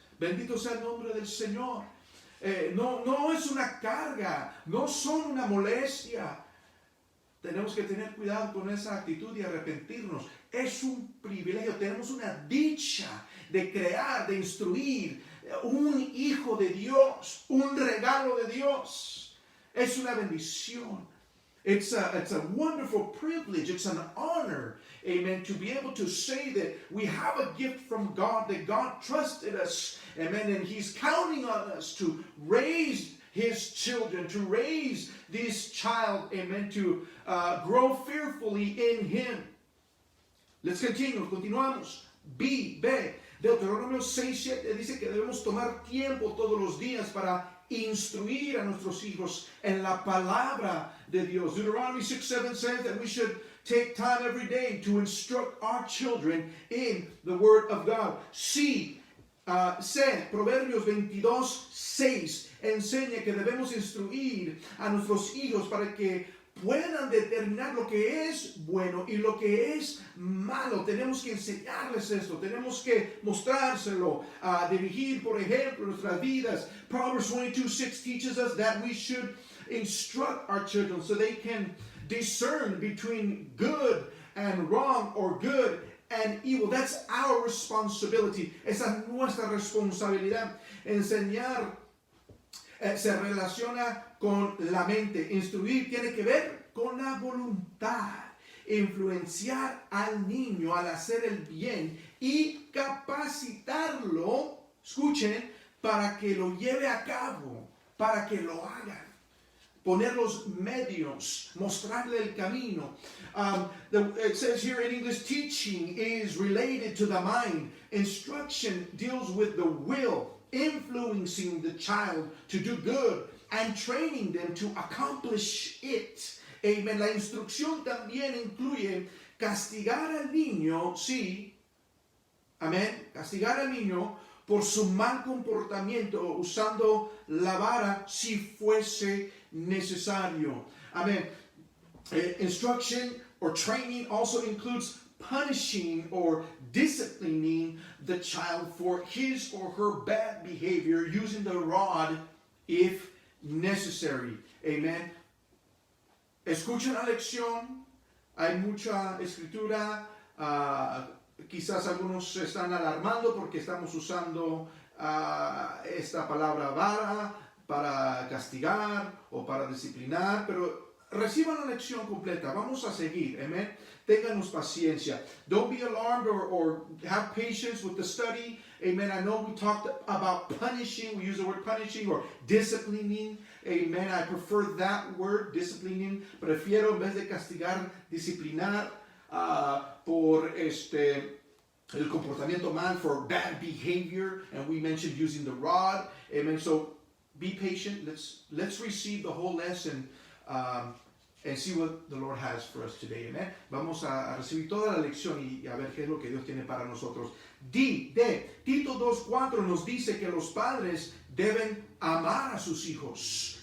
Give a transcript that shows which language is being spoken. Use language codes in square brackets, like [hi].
[es] Bendito sea el nombre del Señor. No es una carga, no son una molestia. Tenemos que tener cuidado con esa actitud y arrepentirnos. Es un privilegio, tenemos una dicha de crear, de instruir un hijo de Dios, un regalo de Dios. Es una bendición. [en] It's a wonderful privilege. It's an honor, amen, to be able to say that we have a gift from God, that God trusted us, amen, and He's counting on us to raise His children, to raise this child, amen, to grow fearfully in Him. Let's continue, [es] continuamos. B, Deuteronomio 6:7 dice que debemos tomar tiempo todos los días para instruir a nuestros hijos en la palabra de Dios. [en] Deuteronomy 6:7 says that we should take time every day to instruct our children in the Word of God. [es] C, Proverbios 22:6 enseña que debemos instruir a nuestros hijos para que puedan determinar lo que es bueno y lo que es malo. Tenemos que enseñarles esto, tenemos que mostrárselo, dirigir, por ejemplo, nuestras vidas. [en] Proverbs 22:6 teaches us that we should instruct our children so they can discern between good and wrong, or good and evil. That's our responsibility. [es] Esa es nuestra responsabilidad. Enseñar se relaciona con la mente. Instruir tiene que ver con la voluntad. Influenciar al niño al hacer el bien y capacitarlo, escuchen, para que lo lleve a cabo, para que lo haga. Poner los medios, mostrarle el camino. [en] It says here in English, teaching is related to the mind. Instruction deals with the will, influencing the child to do good and training them to accomplish it. [es] Amen. La instrucción también incluye castigar al niño, sí. Amén. Castigar al niño por su mal comportamiento usando la vara si fuese necesario. Amén. [en] Instruction or training also includes punishing or disciplining the child for his or her bad behavior using the rod if necessary. [es] Amen. Escuchen la lección. Hay mucha escritura. Quizás algunos se están alarmando porque estamos usando esta palabra vara para castigar o para disciplinar, pero reciban la lección completa. Vamos a seguir. Amen. Ténganos paciencia. [en] Don't be alarmed or have patience with the study. Amen. I know we talked about punishing. We use the word punishing or disciplining. Amen. I prefer that word, disciplining. [es] Prefiero en vez de castigar, disciplinar por el comportamiento mal, [en] for bad behavior. And we mentioned using the rod. Amen. So be patient. Let's receive the whole lesson and see what the Lord has for us today. Amen. [es] Vamos a recibir toda la lección y a ver qué es lo que Dios tiene para nosotros. Tito 2:4 nos dice que los padres deben amar a sus hijos.